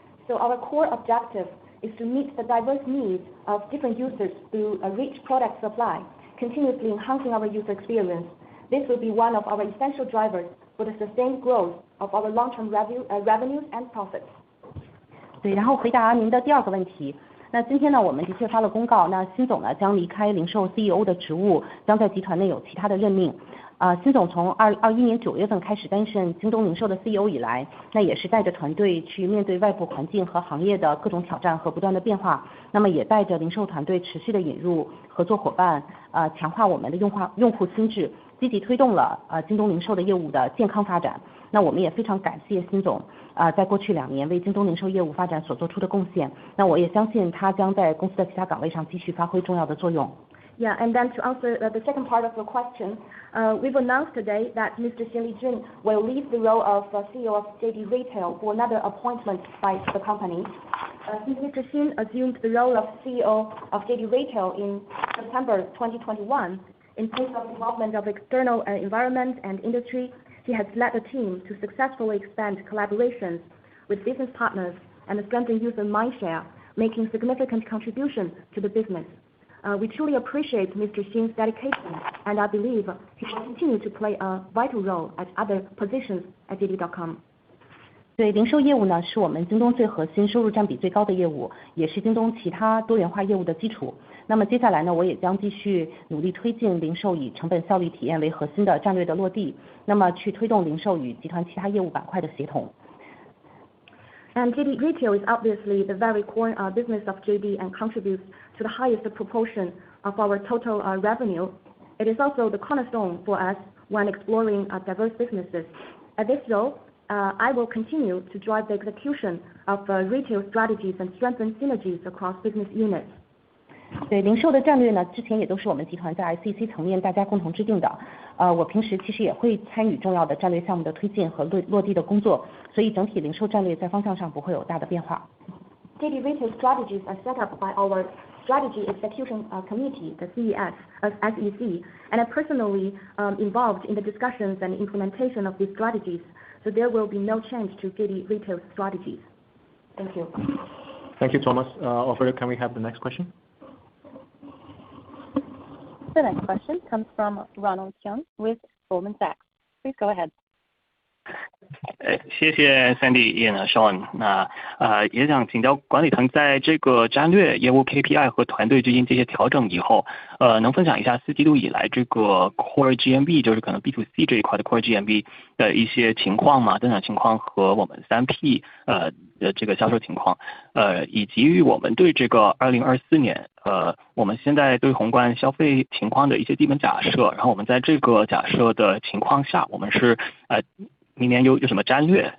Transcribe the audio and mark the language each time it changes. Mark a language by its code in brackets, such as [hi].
[en] So our core objective is to meet the diverse needs of different users through a rich product supply, continuously enhancing our user experience. This will be one of our essential drivers for the sustained growth of our long-term revenues and profits. [zh] 对，然后回答您的第二个问题。那今天呢，我们的确发了公告，那辛总呢将离开零售 CEO 的职务，将在集团内有其他的任命。辛总从2021年9月份开始担任京东零售的 CEO 以来，那也是带着团队去面对外部环境和行业的各种挑战和不断的变化，那么也带着零售团队持续的引入合作伙伴，强化我们的用户心智，积极推动了京东零售的业务的健康发展。那我们也非常感谢辛总在过去2年为京东零售业务发展所做出的贡献，那我也相信他将在公司的其他岗位上继续发挥重要的作用。 [en] Yeah, and then to answer the second part of your question, we've announced today that Mr. Xin Lijun will leave the role of CEO of JD Retail for another appointment by the company. Since Mr. Xin assumed the role of CEO of JD Retail in September 2021, in place of development of external environment and industry, he has led the team to successfully expand collaborations with business partners and strengthen user mindshare, making significant contribution to the business. We truly appreciate Mr. Xin's dedication, and I believe he will continue to play a vital role at other positions at JD.com. [zh] 对，零售业务呢是我们京东最核心、收入占比最高的业务，也是京东其他多元化业务的基础。那么接下来呢，我也将继续努力推进零售以成本效率体验为核心的战略的落地，那么去推动零售与集团其他业务板块的协同。 [en] And JD Retail is obviously the very core business of JD and contributes to the highest proportion of our total revenue. It is also the cornerstone for us when exploring diverse businesses. At this role, I will continue to drive the execution of retail strategies and strengthen synergies across business units. [zh] 对，零售的战略呢，之前也都是我们集团在 SEC 层面大家共同制定的。我平时其实也会参与重要的战略项目的推进和落地的工作，所以整体零售战略在方向上不会有大的变化。 [en] JD Retail strategies are set up by our Strategy Execution Committee, the SEC, and I personally involved in the discussions and implementation of these strategies. So there will be no change to JD Retail strategies. Thank you. Thank you, Thomas. Operator, can we have the next question? The next question comes from Ronald Keung with Goldman Sachs. Please go ahead. [zh] 谢谢 Sandy、Ian 和 Sean。也想请教管理层，在这个战略、业务 KPI 和团队最近这些调整以后，能分享一下4季度以来这个 Core GMV， 就是可能 B2C 这一块的 Core GMV 的一些情况吗？增长情况和我们3P 的这个销售情况，以及我们对这个2024年我们现在对宏观消费情况的一些基本假设，然后我们在这个假设的情况下，我们是明年有什么战略？